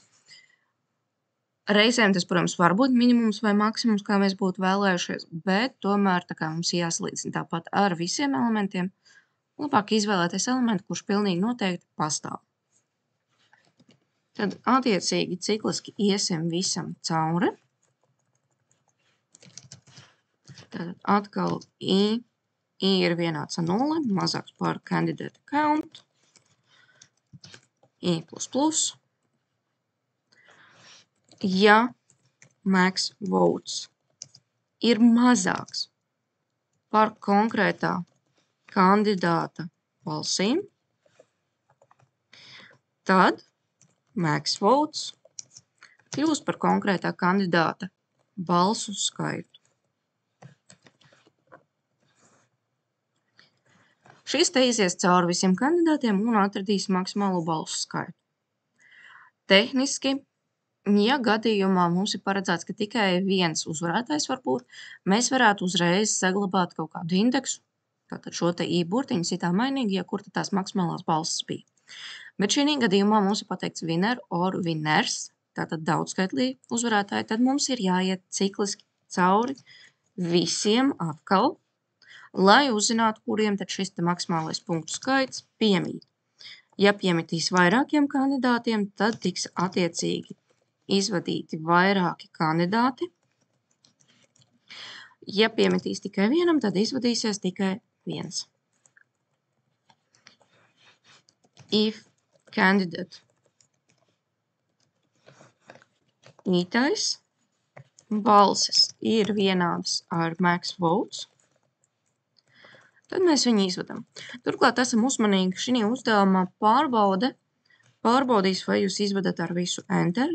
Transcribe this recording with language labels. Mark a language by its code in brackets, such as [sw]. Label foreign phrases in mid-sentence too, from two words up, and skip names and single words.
[lv] Reizēm tas, protams, var būt minimums vai maksimums, kā mēs būtu vēlējušies, bet tomēr tā kā mums jāsalīdzina tāpat ar visiem elementiem, labāk izvēlēties elementu, kurš pilnīgi noteikti pastāv. Tad attiecīgi cikliski iesim visam cauri. Tad atkal I ir vienāds ar 0, mazāks par [en] candidate count, [lv] I++. Ja [en] max votes [lv] ir mazāks par konkrētā kandidāta balsīm, tad [en] max votes [lv] kļūst par konkrētā kandidāta balsu skaitu. Šis te izies cauri visiem kandidātiem un atradīs maksimālo balsu skaitu. Tehniski, ja gadījumā mums ir paredzēts, ka tikai viens uzvarētājs var būt, mēs varētu uzreiz saglabāt kaut kādu indeksu, tātad šo te I burtiņu citā mainīgi, ja kur tās maksimālās balsis bija. Bet šī gadījumā mums ir pateikts [en] winner or winners, [lv] tātad daudzskaitlīgi uzvarētāji, tad mums ir jāiet cikliski cauri visiem atkal, lai uzzinātu, kuriem tad šis te maksimālais punktu skaits piemīt. Ja piemitīs vairākiem kandidātiem, tad tiks attiecīgi izvadīti vairāki kandidāti. Ja piemitīs tikai vienam, tad izvadīsies tikai viens. [en] If candidate [lv] ītais balsis ir vienādas ar [en] max votes, [lv] tad mēs viņu izvadam. Turklāt esam uzmanīgi šī uzdevumā pārbaudīs, vai jūs izvadat ar visu enter.